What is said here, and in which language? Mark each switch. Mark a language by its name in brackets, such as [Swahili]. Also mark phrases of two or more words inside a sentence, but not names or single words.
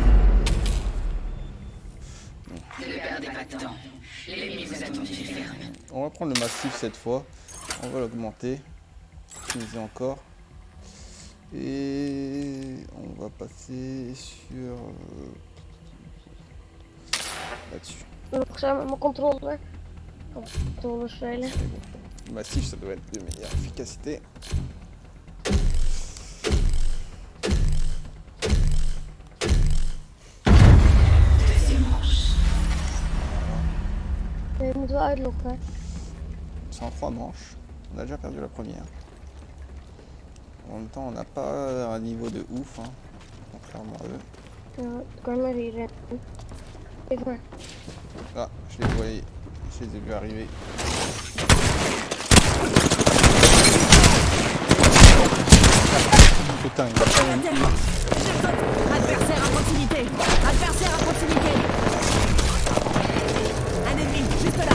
[French] On va prendre le massif cette fois. On va l'augmenter. Utiliser encore. Et on va passer sur là-dessus. [Dutch] Mijn controller. Controller spelen. [French] Le massif, ça doit être de meilleure efficacité. [Dutch] Je moet wel uitlokken. [French] 103 manches. On a déjà perdu la première. En même temps, on n'a pas un niveau de ouf, hein, contrairement à eux. [Dutch] Ja, ik kan maar hier rennen. Kijk maar. [French] Ah, je les voyais. Je les ai vus arriver. Putain, il a pas même eu. Adversaire à proximité. Adversaire à proximité. Un ennemi, juste là.